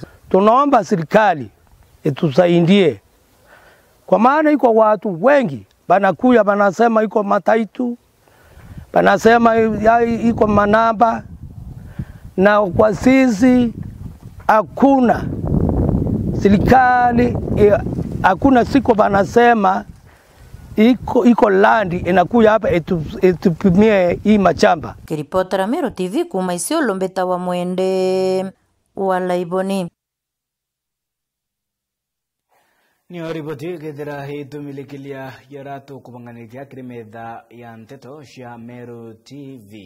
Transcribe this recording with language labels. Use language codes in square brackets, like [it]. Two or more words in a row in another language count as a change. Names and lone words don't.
[sw] Tunaomba serikali itusaidie, kwa maana iko watu wengi banakuya banasema iko mataitu, banasema iko manamba, na kwa sisi hakuna serikali, hakuna siku banasema iko landi inakuya hapa etupimie hii machamba. [mer] Kiripotera Meru TV kuma Isiolo Mbeta wa Mwende Walaiboni. Ni ripoti gethera hitumilikilia yaratu kubanganitia krimetha ya nteto cia Meru TV.